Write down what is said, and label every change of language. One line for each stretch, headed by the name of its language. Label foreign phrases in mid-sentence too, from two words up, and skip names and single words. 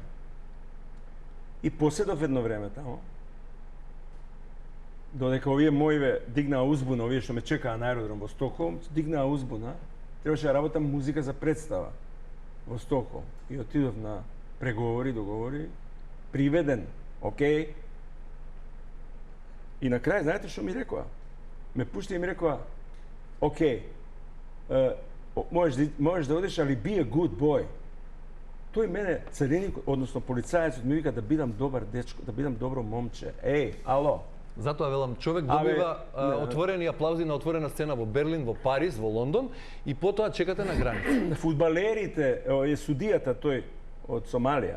Macedonian: И поседов едно време тамо, додека овие моиве дигнаа узбуна, овие што ме чекаа на аеродром во Стокхолм, дигнаа узбуна, требаше да работам музика за представа во Стокхолм. И отидов на преговори, договори, приведен, окей. И на крај, знаете што ми рекоа? Ме пушти и ми рекоа, окей, можеш да одиш, али
English: be a good boy.
Macedonian: Тој мене, цареник, односно полицајецот, ми вика да бидам добар дечко, да бидам добро момче. Ало. Затоа велам, човек добива отворени аплаузи на отворена сцена во Берлин, во Париз, во Лондон и потоа чекате на граница. Фудбалерите, е судијата тој од Сомалија.